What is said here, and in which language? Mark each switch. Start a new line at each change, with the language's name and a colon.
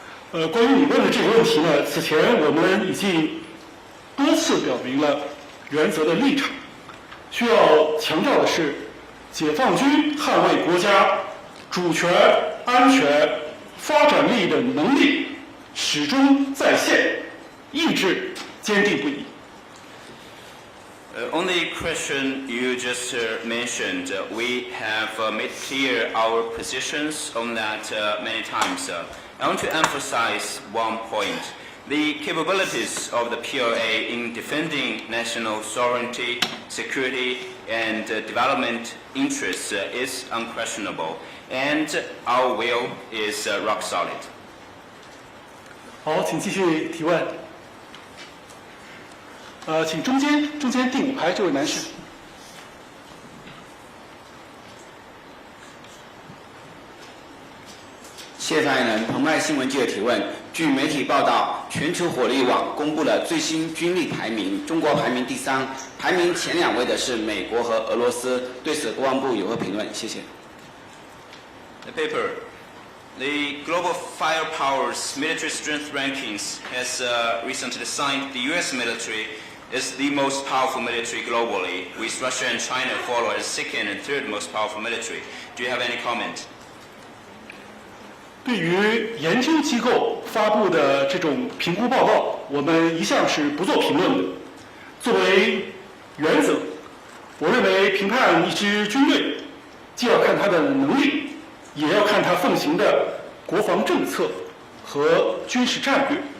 Chinese: 关于你问的这个问题呢，此前我们已经多次表明了原则的立场。需要强调的是，解放军捍卫国家主权、安全、发展利益的能力始终在线，意志坚定不移。
English: On the question you just mentioned, we have made clear our positions on that many times. I want to emphasize one point. The capabilities of the PLA in defending national sovereignty, security, and development interests is unquestionable, and our will is rock solid.
Chinese: 好，请继续提问。请中间第5排这位男士。谢谢发言人。澎湃新闻记者提问：据媒体报道，全球火力网公布了最新军力排名，中国排名第3，排名前2位的是美国和俄罗斯。对此，国防部有何评论？谢谢。
English: The paper, the Global Firepower's military strength rankings has recently assigned the U.S. military as the most powerful military globally, with Russia and China follow as second and third most powerful military. Do you have any comment?
Chinese: 对于研究机构发布的这种评估报告，我们一向是不做评论的。作为原则，我认为评判一支军队，既要看它的能力，也要看它奉行的国防政策和军事战略。